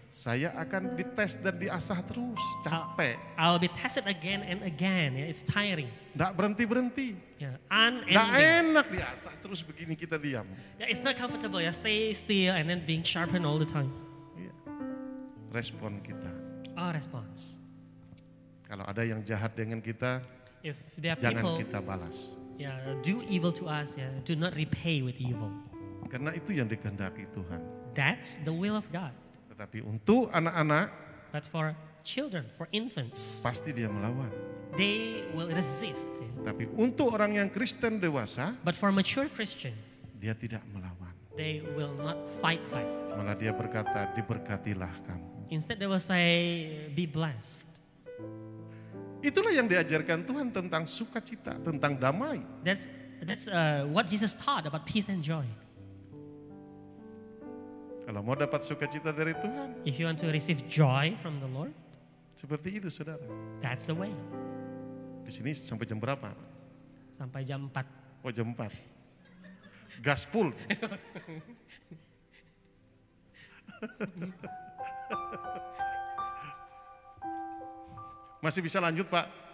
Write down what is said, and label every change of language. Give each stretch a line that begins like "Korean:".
Indonesian: saya akan dites dan diasah terus, capek,
English: I'll be tested again and again. Yeah, it's tiring.
Indonesian: nggak berhenti-berhenti.
English: Yeah,
Indonesian: Nggak
English: unending.
Indonesian: enak diasah terus begini kita diam.
English: Yeah, it's not comfortable. Yeah, stay still and then being sharpened all the time.
Indonesian: Iya. Respon kita.
English: Our response.
Indonesian: Kalau ada yang jahat dengan kita,
English: If there are
Indonesian: jangan
English: people,
Indonesian: kita balas.
English: yeah, do evil to us, yeah, do not repay with evil.
Indonesian: Karena itu yang dikehendaki Tuhan.
English: That's the will of God.
Indonesian: Tetapi untuk anak-anak,
English: But for children, for infants,
Indonesian: pasti dia melawan.
English: they will resist. Yeah.
Indonesian: Tapi untuk orang yang Kristen dewasa,
English: But for mature Christian,
Indonesian: dia tidak melawan.
English: they will not fight back.
Indonesian: Malah dia berkata, diberkatilah kamu.
English: Instead, they will say, be blessed.
Indonesian: Itulah yang diajarkan Tuhan tentang sukacita, tentang damai.
English: That's what Jesus taught about peace and joy.
Indonesian: Kalau mau dapat sukacita dari Tuhan,
English: If you want to receive joy from the Lord,
Indonesian: seperti itu saudara.
English: that's the way.
Indonesian: Di sini sampai jam berapa? Sampai jam 4. Oh jam 4. Gaspul. Masih bisa lanjut Pak?